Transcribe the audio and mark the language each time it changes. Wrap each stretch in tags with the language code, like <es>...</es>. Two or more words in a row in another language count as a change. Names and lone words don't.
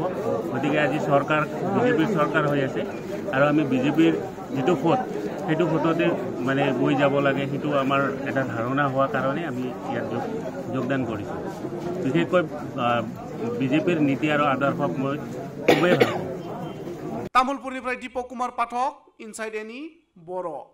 <as>গতিকে আজি বিজেপিৰ চৰকাৰ হৈ আছে আৰু আমি বিজেপিৰ যিটো সেইটো ফটতে মানে বৈ যাব লাগে, সেইটো আমাৰ এটা ধাৰণা হোৱাৰ কাৰণে আমি ইয়াত যোগদান কৰিছোঁ। বিশেষকৈ বিজেপিৰ নীতি আৰু আদৰ্শক মই খুবেই ভাল পাওঁ।</as> <brx>तामुलपुरनिफ्राय दीपक कुमार पाठक, इनसाइड एनि बर'।</brx>